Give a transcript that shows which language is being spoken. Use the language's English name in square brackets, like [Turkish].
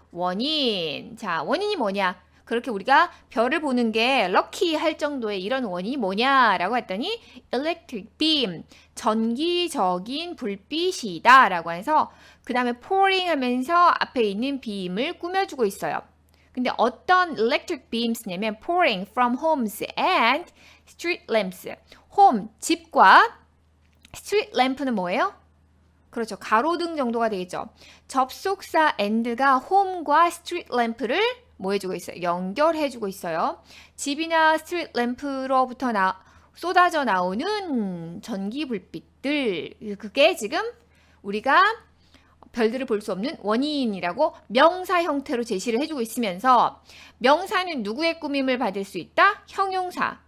[Korean] 원인. 자, 원인이 뭐냐? 그렇게 우리가 별을 보는 게 럭키 할 정도의 이런 원인이 뭐냐라고 했더니 [English] electric beam, [Korean] 전기적인 불빛이다 라고 해서 그 다음에 pouring 하면서 앞에 있는 beam을 꾸며주고 있어요. 근데 어떤 [English] electric beams냐면 pouring from homes and street lamps. [Korean] home, 집과 street lamp는 뭐예요? 그렇죠. 가로등 정도가 되겠죠. 접속사 and가 home과 street lamp를 뭐 해주고 있어요? 연결해주고 있어요. 집이나 스트리트 램프로부터 쏟아져 나오는 전기 불빛들, 그게 지금 우리가 별들을 볼 수 없는 원인이라고 명사 형태로 제시를 해주고 있으면서 명사는 누구의 꾸밈을 받을 수 있다? 형용사.